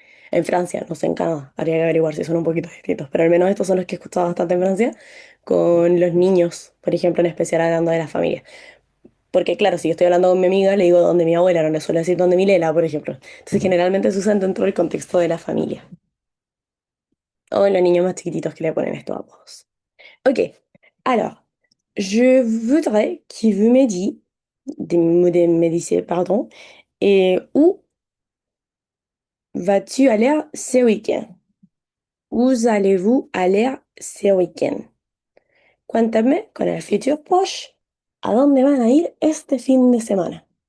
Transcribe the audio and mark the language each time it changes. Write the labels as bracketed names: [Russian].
[Spanish] En Francia, no sé en Canadá. Habría que averiguar si son un poquito distintos. Pero al menos estos son los que he escuchado bastante en Francia. Con los niños, por ejemplo, en especial hablando de la familia. Porque claro, si yo estoy hablando con mi amiga, le digo donde mi abuela, no le suelo decir donde mi Lela, por ejemplo. Entonces generalmente se usan dentro del contexto de la familia. O en los niños más chiquititos que le ponen estos apodos. [French] Ok, alors, je voudrais que vous me dites, me disiez, pardon, et où vas-tu aller ce week-end? Où allez-vous aller ce week-end? [Spanish] Cuéntame con el futur proche, ¿a dónde van a ir este fin de semana?